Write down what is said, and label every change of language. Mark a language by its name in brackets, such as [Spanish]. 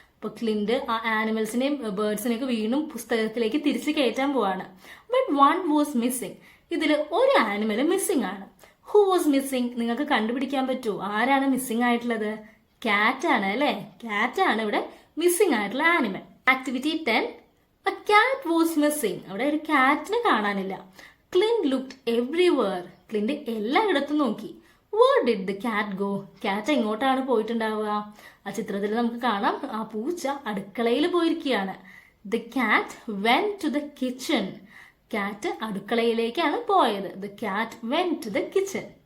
[Malayalam] അപ്പൊ ക്ലിന്റ് ആ ആനിമൽസിനെയും ബേർഡ്സിനെയൊക്കെ വീണ്ടും പുസ്തകത്തിലേക്ക് തിരിച്ചു കയറ്റാൻ പോവാണ്. [English] But one was missing. [Malayalam] ഇതിൽ ഒരു ആനിമൽ മിസ്സിംഗ് ആണ്. [English] Who was missing? [Malayalam] നിങ്ങൾക്ക് കണ്ടുപിടിക്കാൻ പറ്റുമോ ആരാണ് മിസ്സിംഗ് ആയിട്ടുള്ളത്? കാറ്റ് ആണ് അല്ലെ. കാറ്റ് ആണ് ഇവിടെ മിസ്സിംഗ് ആയിട്ടുള്ള animal. [English] Activity 10, a cat was missing. [Malayalam] അവിടെ ഒരു കാറ്റിനെ കാണാനില്ല. [English] Clint looked everywhere. [Malayalam] ക്ലിന്റ് എല്ലായിടത്തും നോക്കി. [English] Where did the cat go? [Malayalam] കാറ്റ് എങ്ങോട്ടാണ് പോയിട്ടുണ്ടാവുക? ആ ചിത്രത്തിൽ നമുക്ക് കാണാം ആ പൂച്ച അടുക്കളയിൽ പോയിരിക്കുകയാണ്. [English] The cat went to the kitchen. [Malayalam] കാറ്റ് അടുക്കളയിലേക്കാണ് പോയത്. [English] The cat went to the kitchen.